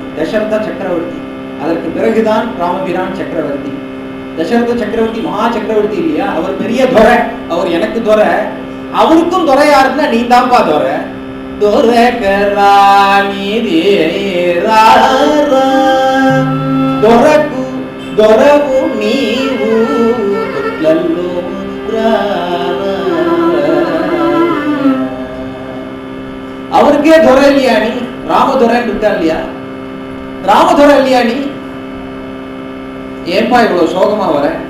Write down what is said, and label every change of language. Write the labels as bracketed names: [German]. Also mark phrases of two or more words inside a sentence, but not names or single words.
[Tamil] தசரத சக்கரவர்த்தி, அதற்கு பிறகுதான் ராமபிரான் சக்கரவர்த்தி. தசரத சக்கரவர்த்தி மகா சக்கரவர்த்தி இல்லையா? அவர் பெரிய துரை, அவர் எனக்கு துரை. அவருக்கும் துறை யாருன்னா நீ தான்ப்பா துரை. [Telugu] దొరకు దొరవు నీవు తొట్లల్లో [Tamil] அவருக்கே துறை இல்லையா நீ? ராமதுரைன்னு இருக்கா இல்லையா? ராமதுரை இல்லையா நீ? ஏன்பா இவ்வளவு சோகமா வர?